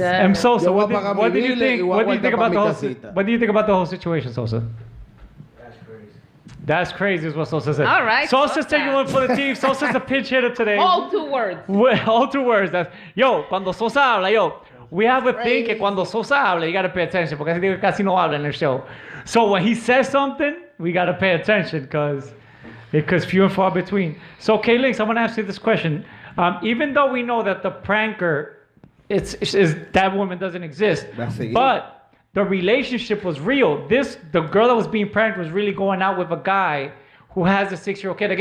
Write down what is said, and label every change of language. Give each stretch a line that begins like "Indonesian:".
English: And Sosa, what do you think? What do you think about the whole? What do you think about the whole situation, Sosa? That's crazy is what Sosa said. All right, Sosa's Sosa. taking one for the team. Sosa's the pinch hitter today. All 2 words. All 2 words. That's, yo,
Spanish: cuando Sosa habla,
English: yo, we have a thing
Spanish: que cuando Sosa habla,
English: you got to pay attention
Spanish: porque así digo casi no habla en el show.
English: So when he says something, we got to pay attention because few and far between. So, K-Links, I'm going to ask you this question. Even though we know that the pranker, is that woman doesn't exist, but the relationship was real. The girl that was being pranked was really going out with a guy who has a 6-year-old kid.